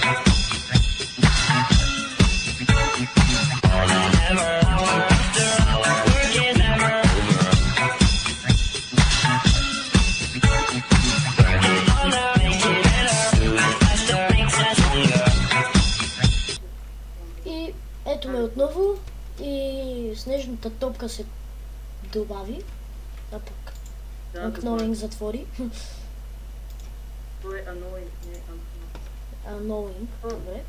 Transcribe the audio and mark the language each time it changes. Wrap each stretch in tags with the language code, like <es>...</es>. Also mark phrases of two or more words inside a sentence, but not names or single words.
<en>More than ever, hour after hour, work is never over. Work it harder, make it better, do it faster, makes us stronger.</en> <bg>И ето ме отново. И снежната топка се добави. А пък Annoying затвори. Това е annoying, не Annoying. Добре.</bg>